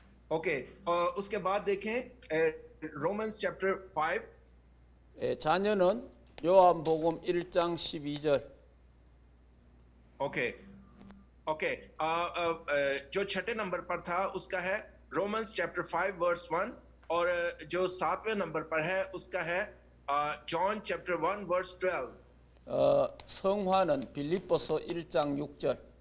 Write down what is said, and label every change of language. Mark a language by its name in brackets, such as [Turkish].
[Hindi] Okay उसके बाद देखें [English] Romans chapter 5 [Korean] 예, 자녀는 요한복음 1장 12절. [Hindi] ओके ओके जो छठे नंबर पर था उसका है [English] Romans chapter 5 verse 1 [Hindi] और जो सातवें नंबर पर है उसका है [English] John chapter 1 verse 12 [Korean] 성화는 빌립보서 1장 6절.